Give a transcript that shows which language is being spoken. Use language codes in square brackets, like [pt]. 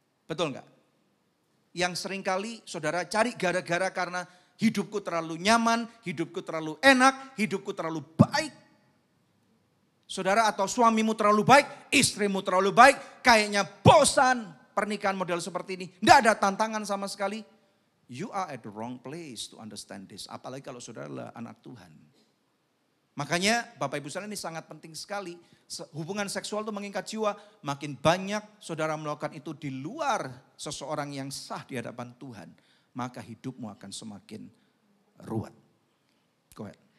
[id] Betul enggak? Yang seringkali saudara cari gara-gara karena hidupku terlalu nyaman, hidupku terlalu enak, hidupku terlalu baik. Saudara atau suamimu terlalu baik, istrimu terlalu baik, kayaknya bosan pernikahan model seperti ini. Tidak ada tantangan sama sekali. [en] You are at the wrong place to understand this. [id] Apalagi kalau saudara adalah anak Tuhan. Makanya Bapak Ibu sekalian ini sangat penting sekali. Hubungan seksual itu mengikat jiwa. Makin banyak saudara melakukan itu di luar seseorang yang sah di hadapan Tuhan. Maka hidupmu akan semakin ruwet. [en] Go ahead.